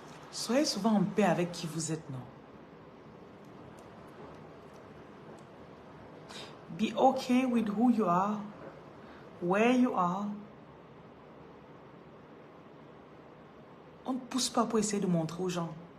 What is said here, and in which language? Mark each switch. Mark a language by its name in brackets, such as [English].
[French] Soyez souvent en paix avec qui vous êtes, non? [English] Be okay with who you are, where you are. [French] On ne pousse pas pour essayer de montrer aux gens.